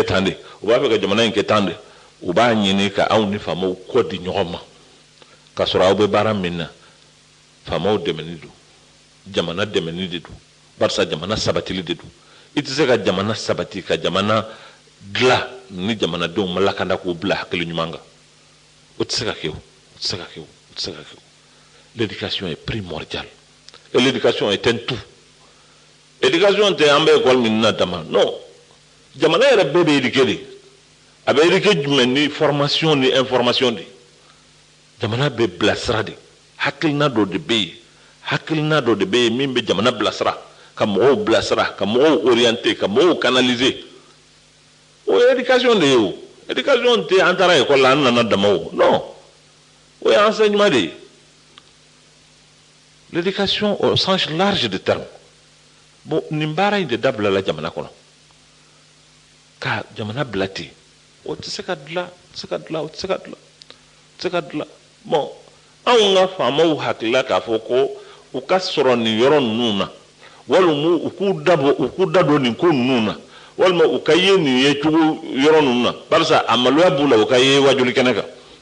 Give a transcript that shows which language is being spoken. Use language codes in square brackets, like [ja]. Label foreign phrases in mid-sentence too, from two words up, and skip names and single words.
[bm] tan de u b'a fɛ ka jamana in kɛ tan de u b'a ɲini ka aw ni faamaw kɔ di ɲɔgɔn ma k'a sɔrɔ aw bɛ baara min na faamaw dɛmɛni don jamana dɛmɛni de don barisa jamana sabatili de don i tɛ se ka jamana sabati ka jamana dilan ni jamanadenw ma lakanda k'u bila hakili ɲuman kan o tɛ se ka kɛ o tɛ se ka kɛ o tɛ se ka kɛ o [fr] l'éducation est primordiale et l'éducation est un tout [bm] éducation tɛ an bɛ école min na dama non jamana yɛrɛ bɛɛ bɛ éduquer de a bɛ éduquer jumɛn ni formation ni information de jamana bɛ bilasira de hakilina dɔ de bɛ yen hakilina dɔ de bɛ yen min bɛ jamana bilasira ka mɔgɔw bilasira ka mɔgɔw orienter ka mɔgɔw canaliser o ye éducation de ye o éducation tɛ an taara école la an nana dama o non o ye enseignement de ye [fr] l'éducation au sens large du terme [bm] bon nin baara in de dabilala jamana kɔnɔ ka jamana bila ten o tɛ se ka dilan o tɛ se ka dilan o tɛ se ka dilan o tɛ se ka dilan bon anw ka faamaw hakilila k'a fɔ ko u ka sɔrɔ nin yɔrɔ ninnu na walima u k'u da don nin ko ninnu na walima u ka ye nin ye cogo yɔrɔ ninnu na barisa a maloya b'u la u ka ye wajuli kɛnɛ kan